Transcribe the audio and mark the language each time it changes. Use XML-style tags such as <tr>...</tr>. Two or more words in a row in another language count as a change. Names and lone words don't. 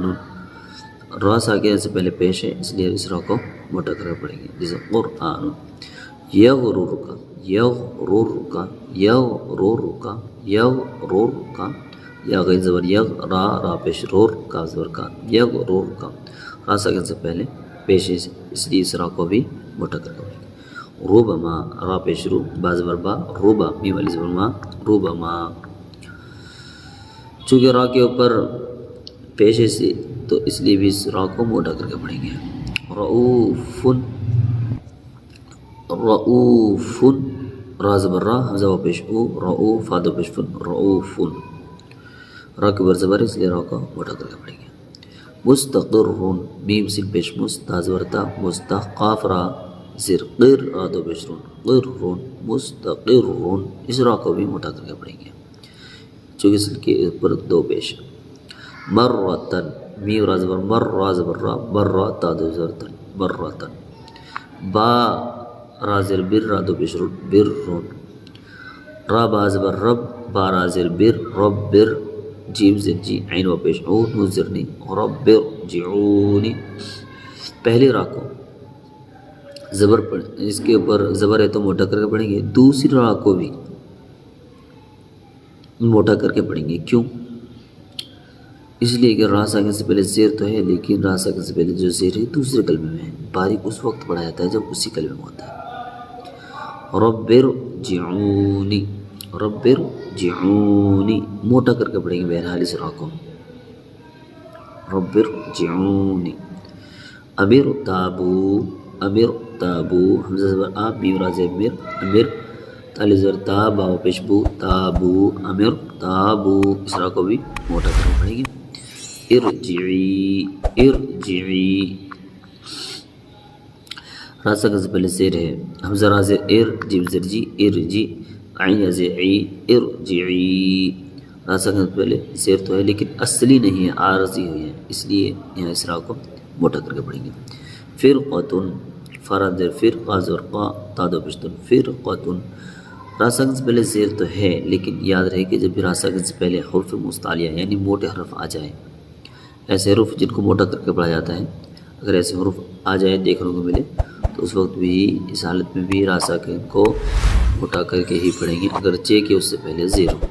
<ur>را ساکنہ سے پہلے پیش ہے، اس لیے اس را کو موٹا کر کے پڑھیں گے، جیسے قرآن۔ یغررک، یغررک، یغررک، یغررک، یا غین زبر یغ، را پیش رور، کا زبر کا، یغررک۔ را ساکنہ سے پہلے پیش ہے، اس لیے اس را کو بھی موٹا کر کے پڑھیں گے۔ ربما، را پیش رو، با زبر با، ربا، میم والی زبر ما، ربما۔ چونکہ را کے اوپر پیش ہے تو اس لیے بھی اس را کو موٹا کر کے پڑھیں گے۔ رؤوف، رؤوف، را زبر را، حمزہ و پیش او، رؤوف، فا دو پیش فن، رؤوف۔ را کے اوپر زبر ہے اس لیے را کو موٹا کر کے پڑھیں گے۔ مستقر، میم سین پیش مست، تا زبر تا، مستق، قاف را زر، قر، را دو پیش رون، قر، مستقر، اس را کو بھی موٹا کر کے پڑھیں گے چونکہ اس کے اوپر دو پیش ہے۔ مرتن، میم را زبر مر، را زبر را، بر، تا دو زبر تن، برتن۔ با را زر بر، را دو پیش رون، بر، را با زبر رب، با را زر بر، رب بر، جیم زر جی، عین و پیش او، نون زرنی،</ur> <ar>رب ارجعونی۔</ar> <ur>پہلی را کو زبر پڑھ، اس کے اوپر زبر ہے تو موٹا کر کے پڑھیں گے، دوسری را کو بھی موٹا کر کے پڑھیں گے۔ کیوں؟ اس لیے کہ را ساکنہ سے پہلے زیر تو ہے، لیکن را ساکنہ سے پہلے جو زیر ہے دوسرے کلمے میں ہے، باریک اس وقت پڑھا جاتا ہے جب اسی کلمے میں ہوتا ہے۔</ur> <ar>رب ارجعونی، رب ارجعونی،</ar> <ur>موٹا کر کے پڑھیں گے بہرحال اس را کو،</ur> <ar>رب ارجعونی۔ امر تابو، امر تابو،</ar> <ur>حمزہ زبر آ، میم را زیر مر، امر، تالی زبر تا، با پیش بو، تابو، امر تابو، اس را کو بھی موٹا کر کے پڑھیں گے۔ ارجعی، ارجعی، را ساکنہ سے پہلے زیر ہے، حمزہ را زیر ار، جیم زر جی، ارجی، عین یا زیر عی، ارجعی۔ را ساکنہ سے پہلے زیر تو ہے لیکن اصلی نہیں ہے، عارضی ہوئی ہے، اس لیے یہاں اس را کو موٹا کر کے پڑھیں گے۔ فرقتن، فرا زیر فر، قا زبر قا، تا دو پشتن، فرقتن۔ را ساکنہ سے پہلے زیر تو ہے لیکن یاد رہے کہ جب بھی را ساکنہ سے پہلے حروف مستعلیہ یعنی موٹے حرف آ جائیں، ایسے حروف جن کو موٹا کر کے پڑھا جاتا ہے، اگر ایسے حروف آ جائے دیکھنے کو ملے تو اس وقت بھی اس حالت میں بھی را ساکنہ کو موٹا کر کے ہی پڑھیں گے، اگرچہ کہ اس سے پہلے زیر ہو۔</ur>